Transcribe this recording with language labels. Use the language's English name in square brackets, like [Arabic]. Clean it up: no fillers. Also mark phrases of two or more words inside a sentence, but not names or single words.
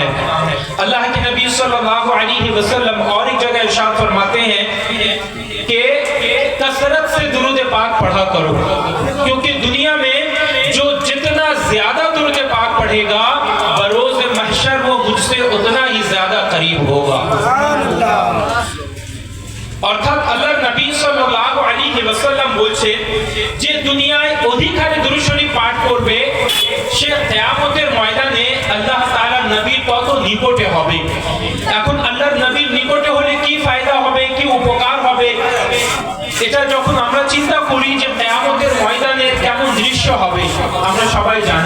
[Urdu] اللہ کے نبی صلی اللہ علیہ وسلم اور ایک جگہ ارشاد فرماتے ہیں کہ کثرت سے درود پاک پڑھا کرو، کیونکہ دنیا میں جو جتنا زیادہ درود پاک پڑھے گا بروز محشر وہ مجھ سے اتنا ہی زیادہ قریب ہوگا. [Bangla] অর্থাৎ আল্লাহর নবী সাল্লাল্লাহু আলাইহি ওয়াসাল্লাম বলছে যে দুনিয়ায় অধিক হারে দুরূদ শরীফ পাঠ করবে সে কিয়ামতের ময়দানে আল্লাহ তাআলার নবীর কত নিকটে হবে. এখন আল্লাহর নবীর নিকটে হলে কি ফায়দা হবে, কি উপকার হবে, এটা যখন আমরা চিন্তা করি যে কিয়ামতের ময়দানে কেমন দৃশ্য হবে আমরা সবাই জানি.